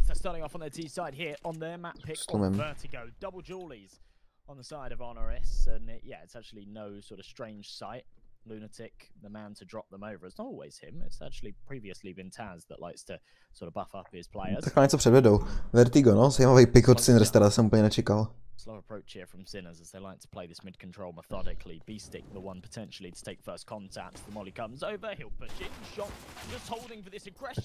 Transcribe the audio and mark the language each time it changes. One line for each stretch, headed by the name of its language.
English: Starting off on their T side here on their map pick of Vertigo, double Julies on the side of HONORIS, and yeah, it's actually no sort of strange sight. Lunatic, the man to drop them over. It's not always him. It's actually previously been Taz that likes to sort of buff up his players.
Czech: Tak něco předvedou. Vertigo, no, zajímavý pick od Sinners, teda jsem úplně nečekal.
English: Slow approach here from Sinners as they like to play this mid control methodically. B-Stick, the one potentially to take first contact. The molly comes over, he'll push in, shot, just holding for this aggression.